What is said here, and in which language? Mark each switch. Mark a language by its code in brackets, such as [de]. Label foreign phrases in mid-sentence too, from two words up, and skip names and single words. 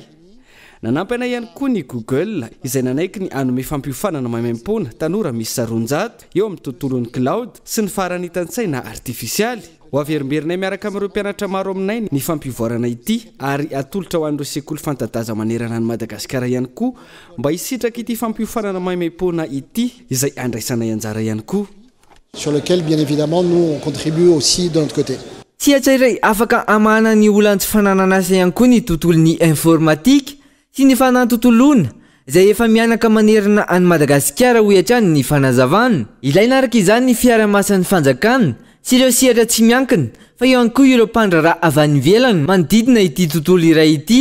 [mg] Nanampy anay ihany koa ny Google izay nanaiky ny anome fampiofanana maimaimpona tanora misy 700 eo amin'ny tontolon'ny cloud sy ny faranita-tsaina artifisialy. Ho averimberinay miaraka amin'ireo mpianatra maro aminay ny fampivoarana ity ary atolotra ho an'ireo sekoly fanta-daza manerana ny Madagasikara ihany koa mba hisitraka ity fampiofanana maimaimpona ity izay andraisanay anjara ihany koa. [fr] Sur lequel bien évidemment nous on contribue aussi de notre côté. [mg] Tsy atsairay afaka amana ny olana tsy fananana asa ihany koa ny tontolon'ny informatika sy ny fanatontoloana izay efa mianaka manerana any Madagasikara ho hatrany ny fanazavana. Ilaina araka izany ny fiara-masan'ny fanjakana sy ireo sehatra tsy miankina fa eo ihany koa ireo mpandraraha avy any ivelany manodidina ity tontolo iray ity.